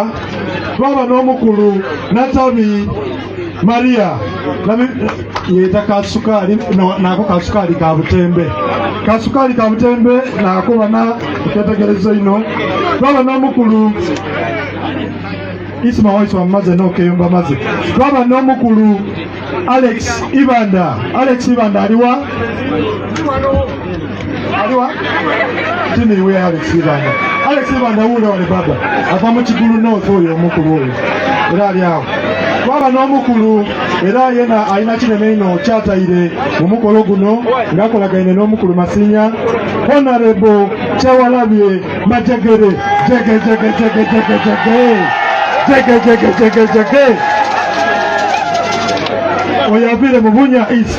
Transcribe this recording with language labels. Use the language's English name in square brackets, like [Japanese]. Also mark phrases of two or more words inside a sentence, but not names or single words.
[Soga] Twaba n'omukulu Natabi Maria yeta kasukali nako kasukali ka butembe nako bana kutegereza ino. Twaba n'omukulu Isma Waiswa maze n'okeyumba maze. Twaba n'omukulu Alex Ibanda aliwa tini we Alex Ibanda ule wale baba ava mu Kigulu North oyo omukulu oyo era ali awo. Twaba n'omukulu era yena alina kinene ino kyataire mu mukolo guno ng'akolagaine n'omukulu Masinya Honorable Kyewalabye Majegere jege oyavire mu Bunya East.